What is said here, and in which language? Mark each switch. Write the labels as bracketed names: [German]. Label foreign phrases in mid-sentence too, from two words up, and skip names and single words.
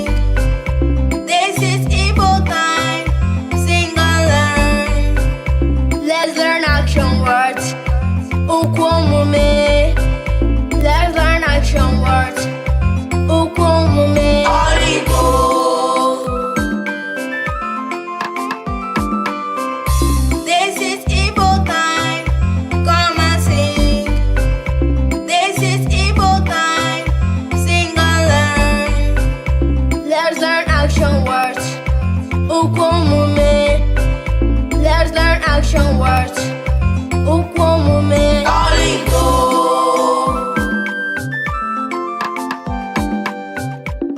[English] This is Igbo time. Sing and learn. Let's learn action words. [Igbo] Okwu omume. [English] Let's learn action words. [Igbo] Okwu omume. Igbo. [English] This is Igbo time. Come and sing. This is Igbo time. Sing and learn. Let's learn action words. [Igbo] Okwu omume. [English] Let's learn action words. [Igbo] Okwu omume. Igbo.